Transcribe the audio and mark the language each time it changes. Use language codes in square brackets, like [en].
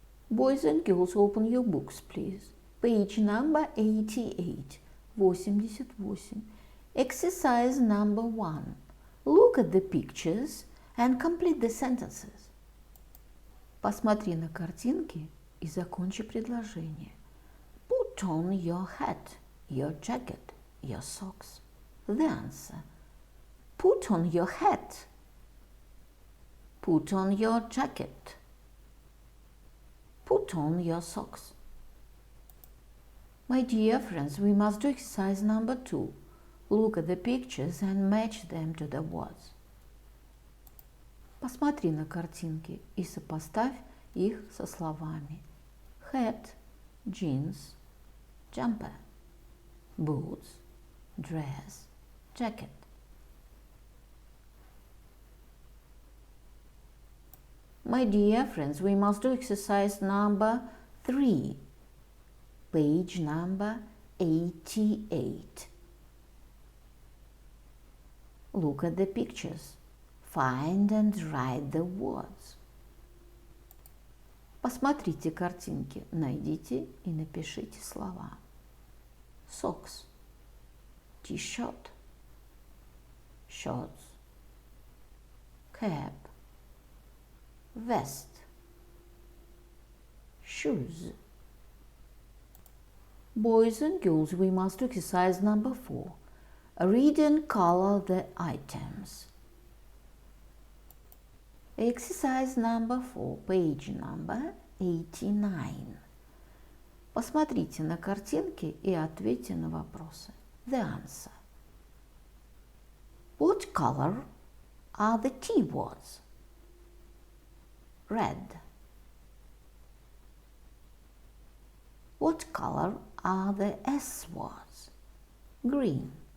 [en] Boys and girls, open your books, please. Page number 88, 88. Exercise number 1. Look at the pictures and complete the sentences. [ru] Посмотри на картинки и закончи предложение. [en] Put on your hat, your jacket, your socks. The answer. Put on your hat. Put on your jacket. Put on your socks. My dear friends, we must do exercise number 2. Look at the pictures and match them to the words. [ru] Посмотри на картинки и сопоставь их со словами. [en] Hat, jeans, jumper. Boots, dress, jacket. My dear friends, we must do exercise number 3. Page number 88. Look at the pictures. Find and write the words. [ru] Посмотрите картинки, найдите и напишите слова. [en] Socks, t-shirt, shorts, cap, vest, shoes. Boys and girls, we must do exercise number 4. Read and color the items. Exercise number 4, page number 89. [ru] Посмотрите на картинки и ответьте на вопросы. [en] The answer. What color are the T words? Red. What color are the S words? Green.